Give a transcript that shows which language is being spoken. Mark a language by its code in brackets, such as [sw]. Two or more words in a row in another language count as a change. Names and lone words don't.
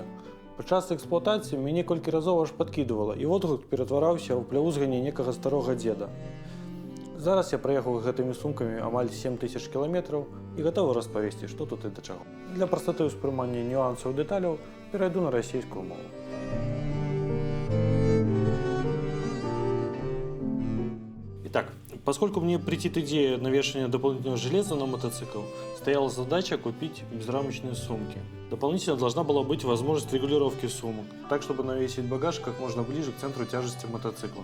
[be] Падчас эксплуатацыі мяне колькі разоў аж падкідывала, і водгук ператвараўся ў пляўзганне некага старога дзеда. Зараз я праехаў гэтымі сумкамі амаль 7000 кіламетраў і гатовы распавесці, што тут і да чаго. Для прастаты ўспрымання нюансаў дэталяў перайду на расійскую мову. [ru] Итак, поскольку мне претит идея навешивания дополнительного железа на мотоцикл, стояла задача купить безрамочные сумки. Дополнительно должна была быть возможность регулировки сумок, так чтобы навесить багаж как можно ближе к центру тяжести мотоцикла.